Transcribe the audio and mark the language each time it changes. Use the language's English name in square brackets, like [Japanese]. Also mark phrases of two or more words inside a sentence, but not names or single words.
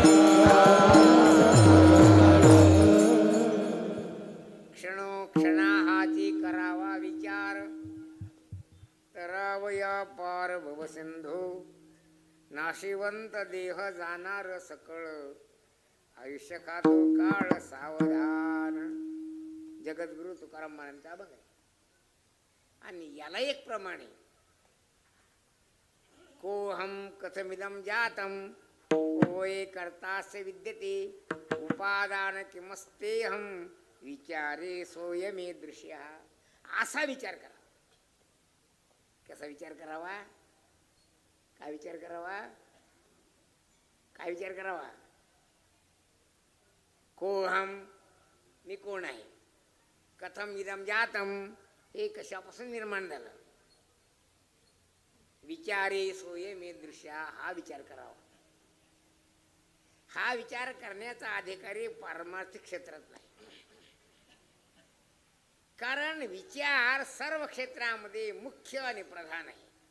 [Marathi] क्षणा हा मनाची करावा विचार, तरावया पार भवसिंधू, नाशिवंत देह जाणार सकळ, आयुष्य खातो काळ सावधान. जगद्गुरु तुकाराम महाराजांचा बघ. आणि याला एक प्रमाणे [Sanskrit] कोहम कथमिदम जातम कोय कर्तास्य विद्यते उपादान किमस्तेहम विचारे सोयमे दृश्य. [Marathi] असा विचार करा. कसा विचार करावा? काय विचार करावा? काय विचार करावा? कोहम, मी कोण आहे? [Sanskrit] कथम इदम जातम, [Marathi] हे कशापासून निर्माण झालं? [Sanskrit] विचारे सोये मे दृश्य, [Marathi] हा विचार करावा. हा विचार करण्याचा अधिकारी पारमार्थिक क्षेत्रात नाही. कारण विचार सर्व क्षेत्रामध्ये मुख्य आणि प्रधान आहे.